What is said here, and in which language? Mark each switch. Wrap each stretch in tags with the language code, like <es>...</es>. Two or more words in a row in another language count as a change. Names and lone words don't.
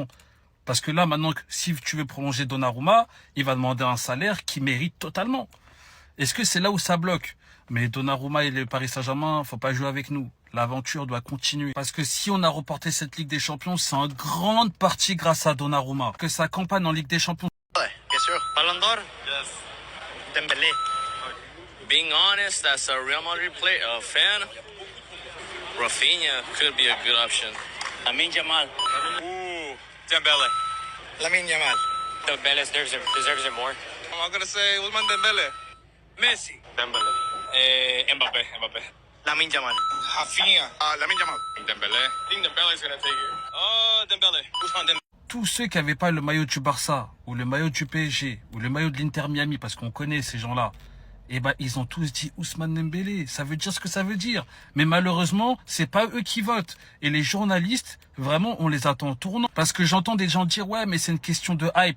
<fr>Parce que là, maintenant, si tu veux prolonger Donnarumma, il va demander un salaire qu'il mérite totalement. Est-ce que c'est là où ça bloque? Mais Donnarumma et le Paris Saint-Germain, faut pas jouer avec nous. L'aventure doit continuer. Parce que si on a reporté cette Ligue des Champions, c'est en grande partie grâce à Donnarumma. Que sa campagne en Ligue des Champions. Ouais, bien sûr. Ballon d'Or?</fr> <en>Yes. Dembélé. Being honest, as a Real Madrid player, fan, Rafinha could be a good option. Lamine Yamal. Ooh, Dembele. Lamine Yamal. Dembele deserves it more. I'm gonna say Ousmane Dembele. Messi. Dembele. Mbappé. Lamine Yamal. Rafinha. Lamine Yamal. Dembele. I think Dembele's gonna take it. Oh, Dembele. Ousmane Dembele.</en> <fr>Tous ceux qui n'avaient pas le maillot du Barça, ou le maillot du PSG, ou le maillot de l'Inter Miami, parce qu'on connaît ces gens-là, eh ben, ils ont tous dit Ousmane Dembélé. Ça veut dire ce que ça veut dire. Mais malheureusement, c'est pas eux qui votent. Et les journalistes, vraiment, on les attend en tournant. Parce que j'entends des gens dire, ouais, mais c'est une question de hype.</fr>